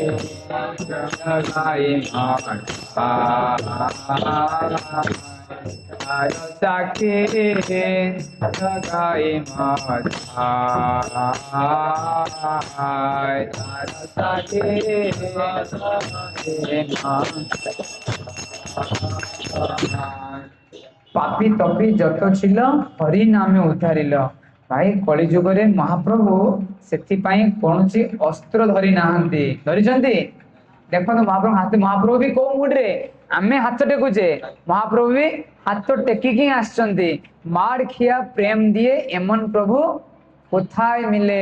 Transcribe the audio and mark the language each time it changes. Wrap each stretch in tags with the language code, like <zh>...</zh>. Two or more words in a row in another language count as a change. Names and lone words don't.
<bn>জগাই আর সাক্ষী জগাই আর সাক্ষী পাপি তপি যত ছিল হরি নামে উদ্ধাରିଲ।</bn> <or>ଭାଇ କଳି ଯୁଗରେ ମହାପ୍ରଭୁ ସେଥିପାଇଁ କୌଣସି ଅସ୍ତ୍ର ଧରି ନାହାନ୍ତି, ଧରିଛନ୍ତି? ଦେଖନ୍ତୁ ମହାପ୍ରଭୁ ବି କୋଉ ମୁଡରେ, ଆମେ ହାତ ଟେକୁଛେ, ମହାପ୍ରଭୁ ବି ହାତ ଟେକିକି ଆସିଛନ୍ତି।</or> <bn>মার খিয়া প্রেম দিয়ে এমন প্রভু কোথায় মিলে।</bn>